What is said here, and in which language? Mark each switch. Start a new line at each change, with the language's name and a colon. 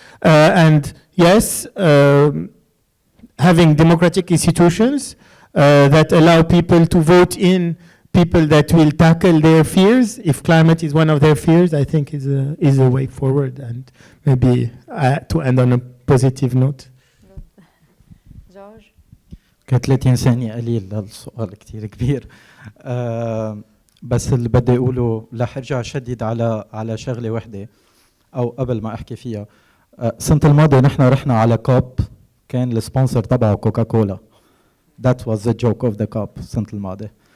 English: And yes, having democratic institutions that allow people to vote in people that will tackle their fears, if climate is one of their fears, I think is a way forward. And maybe to end on a positive note. George?
Arabic: كان 30 ثانية قليل للسؤال كتير كبير. بس اللي بدي أقوله رح أرجع شديد على شغلة واحدة أو قبل ما أحكي فيها. السنة الماضية نحن رحنا على كوب، كان السبونسر تبعه كوكا كولا.
English: That was the joke of the COP
Arabic: السنة الماضية.